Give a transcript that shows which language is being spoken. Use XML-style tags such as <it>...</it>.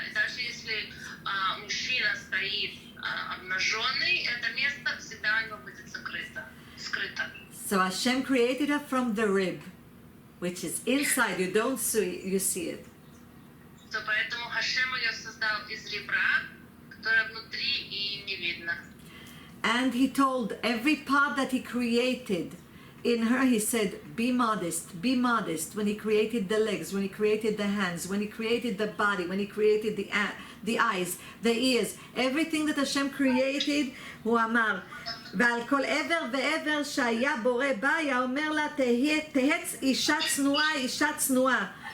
<ru>И даже если мужчина стоит обнаженный, это место всегда у него будет скрыто.</ru> <en>So Hashem created her from the rib, which is inside. You don't see, you see it. So,</en> <ru>поэтому Хашем ее создал из ребра, которое внутри и не видно.</ru> <en>And he told every part that he created in her, he said, be modest, be modest. When he created the legs, when he created the hands, when he created the body, when he created the eyes, the ears, everything that Hashem created,</en> <he>הוא אמר, ועל כל עבר ועבר שהיה בורא בה, היה אומר לה, תהץ אישה צנועה,</he> <en>אישה צנועה.</en>